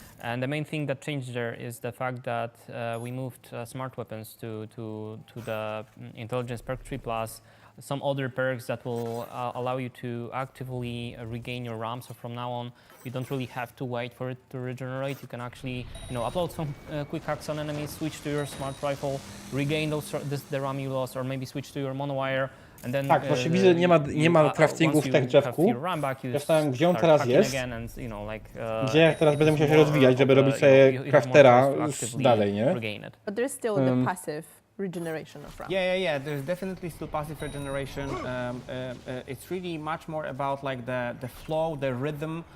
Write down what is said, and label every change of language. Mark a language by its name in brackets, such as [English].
[English] And the main thing that changed there is the fact that we moved smart weapons to the intelligence perk tree plus some other perks that will allow you to actively regain your RAM. So from now on, you don't really have to wait for it to regenerate. You can actually, upload some quick hacks on enemies, switch to your smart rifle, regain the RAM you lost, or maybe switch to your monowire. And then, [Polish] Tak, właśnie widzę, nie ma craftingu w tech drzewku. Zastanawiam, gdzie on teraz jest, gdzie jak teraz będę musiał się rozwijać, żeby robić sobie craftera dalej, nie? [English] But there's still the passive regeneration of RAM. Yeah. There's definitely still passive regeneration. It's really much more about like the flow, the rhythm.